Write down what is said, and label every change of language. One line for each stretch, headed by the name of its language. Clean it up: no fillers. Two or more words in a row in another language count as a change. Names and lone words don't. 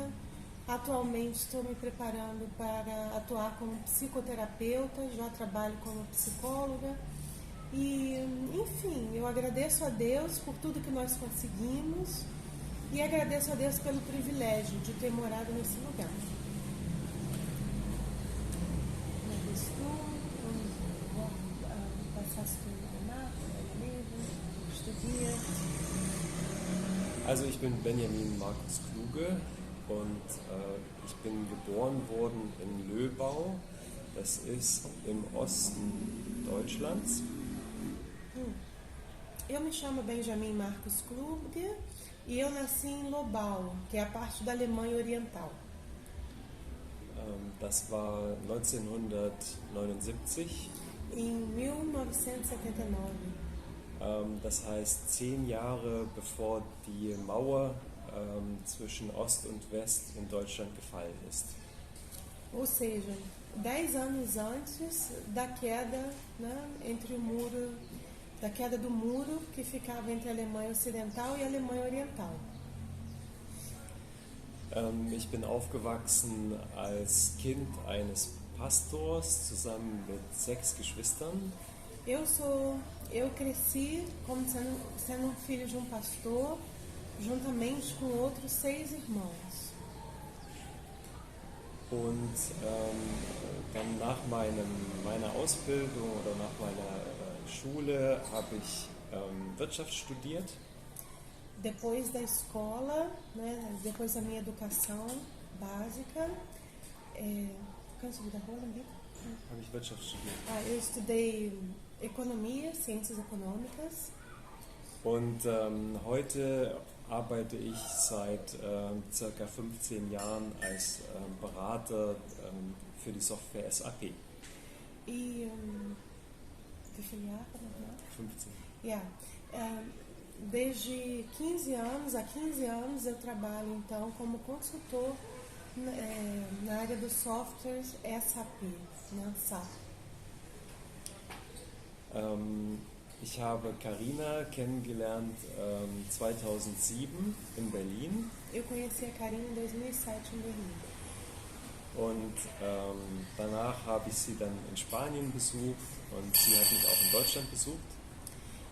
Portuguese: Atualmente estou me preparando para atuar como psicoterapeuta, já trabalho como psicóloga. E, enfim, eu agradeço a Deus por tudo que nós conseguimos e agradeço a Deus pelo privilégio de ter morado nesse lugar.
German: Also ich bin Benjamin Markus Kluge und ich bin geboren worden in Löbau, das ist im Osten Deutschlands.
Portuguese: Eu me chamo Benjamin Markus Kluge e eu nasci em Lobau, que é a parte da Alemanha Oriental.
German: Das war 1979.
Portuguese: Em 1979.
German: Das heißt 10 Jahre bevor die Mauer zwischen Ost und West in Deutschland gefallen ist.
Portuguese: Ou seja, 10 anos antes da queda, né, entre o muro, da queda do muro que ficava entre a Alemanha Ocidental e a Alemanha Oriental.
German: Ich bin aufgewachsen als Kind eines Pastors zusammen mit 6 Geschwistern.
Portuguese: Eu cresci como sendo um filho de um pastor, juntamente com outros 6 irmãos.
German: Und dann nach meiner Ausbildung oder nach meiner Schule habe ich Wirtschaft studiert.
Portuguese: Depois da escola, né, depois da minha educação básica,
German: kannst du wiederholen, bitte? Habe ich Wirtschaft studiert.
Portuguese: Eu estudei economia, ciências econômicas.
German: Und heute arbeite ich seit circa 15 Jahren als Berater für die Software SAP. E wie viele Jahre nochmal? 15. Yeah.
Portuguese: Desde 15 anos, há 15 anos eu trabalho então como consultor na área dos softwares SAP, né, SAP.
German: Ich habe Karina kennengelernt 2007 in Berlin.
Portuguese: Eu conheci a Karina em 2007 em Berlim.
German: Und danach habe ich sie dann in Spanien besucht und sie hat mich auch in Deutschland besucht.